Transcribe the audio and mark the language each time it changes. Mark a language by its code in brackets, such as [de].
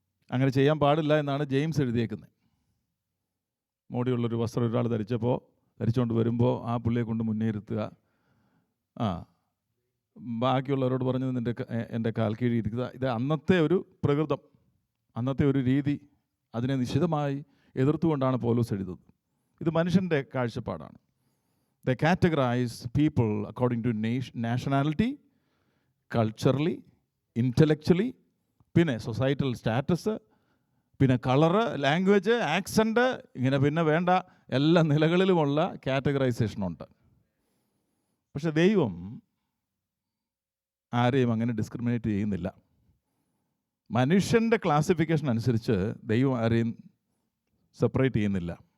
[ml] അങ്ങനെ ചെയ്യാൻ പാടില്ല എന്നാണ് ജെയിംസ് എഴുതിയേക്കുന്നത്. മോടിയുള്ളൊരു വസ്ത്രം ഒരാൾ ധരിച്ചുകൊണ്ട് വരുമ്പോൾ ആ പുള്ളിയെ കൊണ്ട് മുന്നേറുത്തുക, ബാക്കിയുള്ളവരോട് പറഞ്ഞത് എൻ്റെ കാൽ കീഴിയിരിക്കുക. ഇത് അന്നത്തെ ഒരു പ്രകൃതം, അന്നത്തെ ഒരു രീതി. അതിനെ നിശിതമായി എതിർത്തുകൊണ്ടാണ് പൗലോസ് എഴുതുന്നത്. ഇത് മനുഷ്യൻ്റെ കാഴ്ചപ്പാടാണ്. [en] They categorize people according to nationality, culturally, intellectually, [ml] പിന്നെ സൊസൈറ്റൽ സ്റ്റാറ്റസ്, പിന്നെ കളറ്, ലാംഗ്വേജ്, ആക്സെൻറ്റ്, ഇങ്ങനെ പിന്നെ വേണ്ട എല്ലാ നിലകളിലുമുള്ള കാറ്റഗറൈസേഷനുണ്ട്. പക്ഷെ ദൈവം ആരെയും അങ്ങനെ ഡിസ്ക്രിമിനേറ്റ് ചെയ്യുന്നില്ല. മനുഷ്യൻ്റെ ക്ലാസിഫിക്കേഷൻ അനുസരിച്ച് ദൈവം ആരെയും സെപ്പറേറ്റ് ചെയ്യുന്നില്ല.